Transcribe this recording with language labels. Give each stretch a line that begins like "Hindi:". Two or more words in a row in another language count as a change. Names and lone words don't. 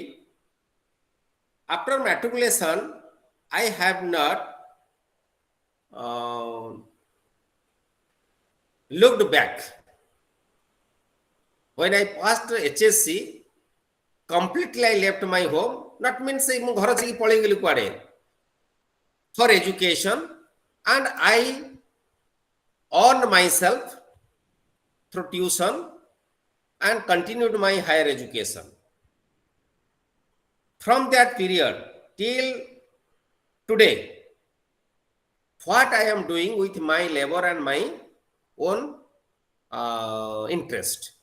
English: After matriculation, I have not looked back. When I passed HSC, completely I left my home. Not means
Odia: ମୁଁ ଘର ଛାଡିକି ପଳେଇ ଗଲି କୁଆଡେ
English: for education, and I earned myself through tuition and continued my higher education. From that period till today, what I am doing with my labor and my own interest.